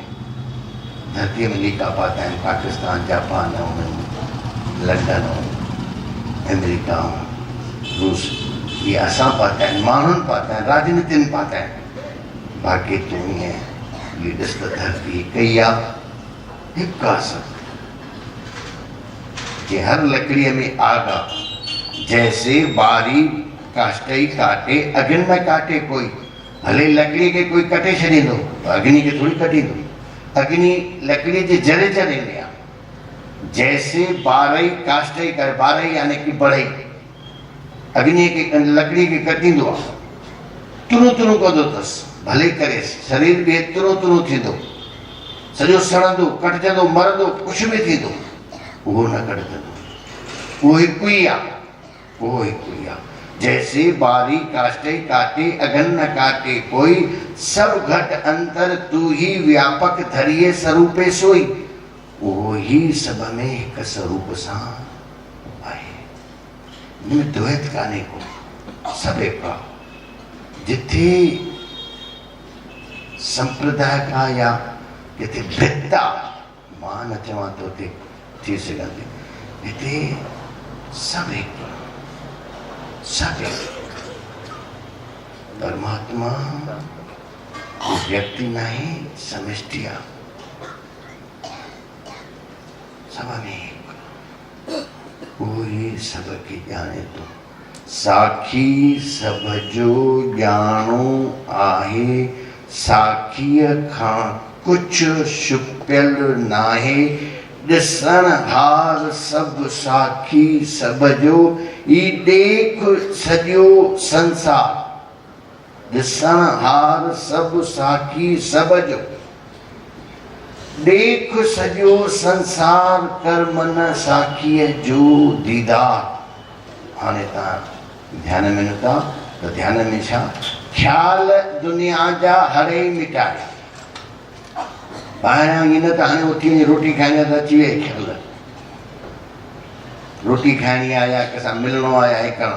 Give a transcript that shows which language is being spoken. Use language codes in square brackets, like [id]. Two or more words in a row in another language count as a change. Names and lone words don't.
[sd] धरतीअ में लीका पाता आहिनि पाकिस्तान, जापान, लंडन, अमेरिका, रूस, ये असां पाता आहिनि, माण्हुनि पाता आहिनि, राजनीतिनि पाता आहिनि। बाक़ी तूं ईअं ये ॾिस त धरती हिकु ई आहे, हिकु आहे सभु। जे हर लकड़ीअ में आग आहे, [hi] जैसे बारी काष्टई काटे अग्नि में काटे कोई, [sd] भले लकड़ी के कोई कटे छॾींदो त अग्नि खे थोड़ी कटींदो। अग्नि लकड़ी जे जड़े जड़े में आहे। जैसे बारई काष्टई करे, बारई यानी कि बढ़ई, अग्नि के लकड़ी के कटींदो आहे, तुरु तुरु कंदो अथसि, भले करे शरीर बि तुरु तुरु थींदो, सॼो सड़ंदो, कटजंदो, मरंदो, कुझु बि थींदो, उहो न कटजंदो, उहो हिकु ई आहे, उहो हिकु ई आहे। [hi] जैसे बारी काष्टई काटे अगन न काटे कोई, सब घट अंतर तू ही व्यापक धरिए स्वरूपे सोई। [sd] वो ही सब में एक स्वरूप सां आहे, इनमें द्वैत कान्हे को, सब एक आहे। जिथे संप्रदाय का या जिथे भिन्नता मां न चवां त उते थी सघंदी, हिते सब एक, सब एक। परमात्मा व्यक्ति नहीं, समष्टि आहे, सब में एक, वो ही सब के जाने तो। साखी सब जो ॼाणो आहे, साखीअ खां कुछ छुपियल नाहे। ॾिसण हार सब साखी सब जो, ई देख सॼो संसार। ॾिसण हार सब साखी सब जो, देख सॼो संसार, कर मन साखीअ जो दीदार। हाणे तव्हां ध्यान में नथा त ध्यान में छा, ख़्याल दुनिया जा हरे मिटाए। ॿाहिरां ईअं न त हाणे उथी वञी रोटी खाइणी त अची वई ख़्याल, रोटी खाइणी आहे या कंहिंसां मिलणो आहे या करणो।